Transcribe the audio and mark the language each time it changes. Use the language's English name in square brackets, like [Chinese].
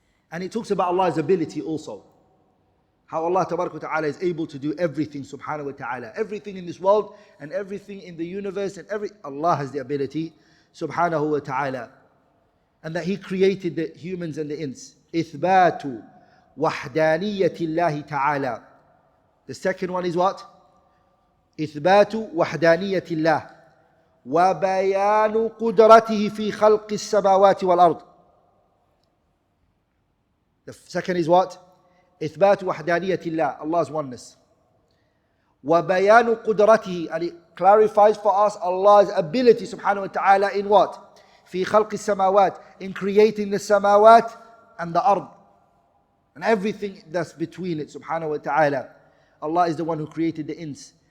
[English] And it talks about Allah's ability also. How Allah Tabarak wa Ta'ala is able to do everything, subhanahu wa ta'ala. Everything in this world and everything in the universe and Allah has the ability, subhanahu wa ta'ala. And that He created the humans and the ins. [Arabic] إثبات وحدانية الله تعالى. [English] The second one is what? [Arabic] إثبات وحدانية الله وبيان قدرته في خلق السماوات والأرض. [English] The second is what? [Arabic] إثبات وحدانية الله, [English] Allah's oneness. [Arabic] وبيان قدرته, [English] and it clarifies for us Allah's ability subhanahu wa ta'ala in what? [Arabic] في خلق السماوات, [English] in creating the samawat and the ard. And everything that's between it subhanahu wa ta'ala. Allah is the one who created the ins.